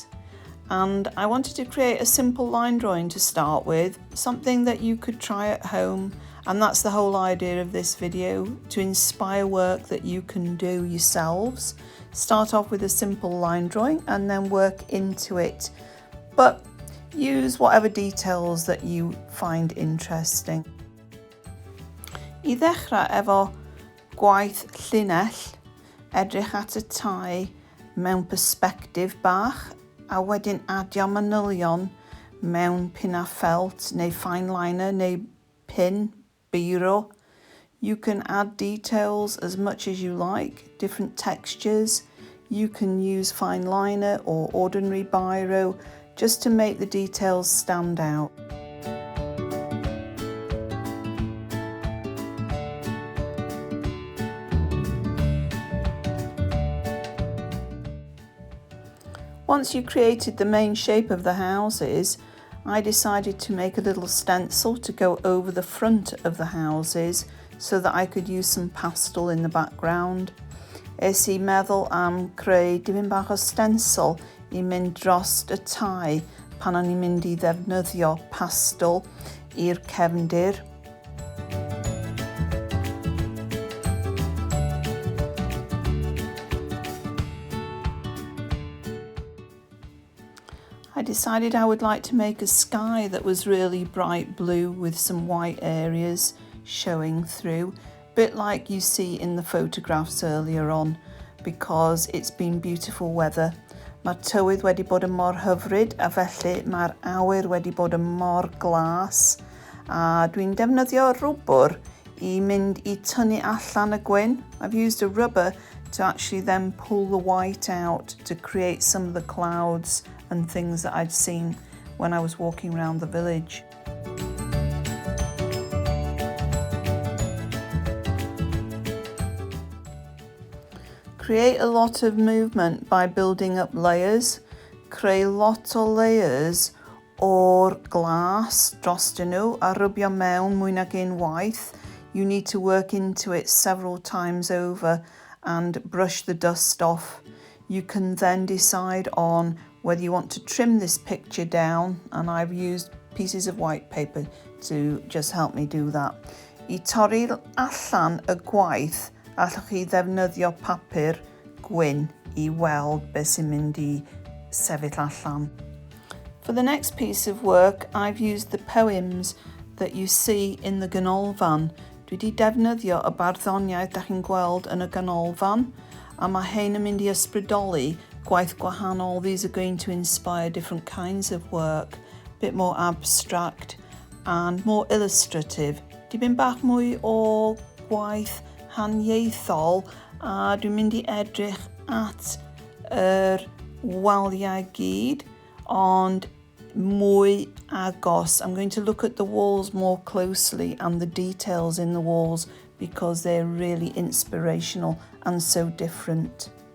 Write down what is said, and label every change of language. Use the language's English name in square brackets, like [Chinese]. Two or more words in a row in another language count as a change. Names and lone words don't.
[English] And I wanted to create a simple line drawing to start with, something that you could try at home, and that's the whole idea of this video, to inspire work that you can do yourselves. Start off with a simple line drawing and then work into it, but use whatever details that you find interesting. [Welsh] I ddechrau efo gwaith llinell, edrych at y tai mewn persbectif bach, a wedyn adio manylion mewn pinna ffelt neu [English] fine liner [Welsh] neu pin, biro. [English] You can add details as much as you like, different textures. You can use fine liner or ordinary biro just to make the details stand out. Once you created the main shape of the houses, I decided to make a little stencil to go over the front of the houses so that I could use some pastel in the background. [Welsh] Es I meddwl am creu dipyn bach o stencil I mynd drost y tai pan o'n i'n mynd I ddefnyddio pastel i'r cefndir. [English] I decided I would like to make a sky that was really bright blue with some white areas showing through, a bit like you see in the photographs earlier on, because it's been beautiful weather. [Welsh] Mae'r tywydd wedi bod yn mor hyfryd a felly mae'r awyr wedi bod yn mor glas, a dwi'n defnyddio rwbr I mynd I tynnu allan y gwyn. [English] I've used a rubber to actually then pull the white out to create some of the clouds and things that I'd seen when I was walking around the village. Create a lot of movement by building up layers. [Welsh] Creu lot o layers o'r glas drostyn nhw a rybio mewn mwy nag unwaith. [English] You need to work into it several times over and brush the dust off. You can then decide on whether you want to trim this picture down, and I've used pieces of white paper to just help me do that. [Welsh] I torri allan y gwaith, allwch chi ddefnyddio papur gwyn I weld beth sy'n mynd I sefyll allan. [English] For the next piece of work, I've used the poems that you see in the ganolfan. [Welsh] Dwi wedi defnyddio y barddoniaeth da chi'n gweld yn y ganolfan, a mae hein yn mynd I ysbrydoli gwaith gwahanol. [English] These are going to inspire different kinds of work, a bit more abstract and more illustrative. [Welsh] Dipyn bach mwy o gwaith haniaethol, a dwi'n mynd I edrych at yr waliau gyd, ond mwy agos. [English] I'm going to look at the walls more closely and the details in the walls because they're really inspirational and so different.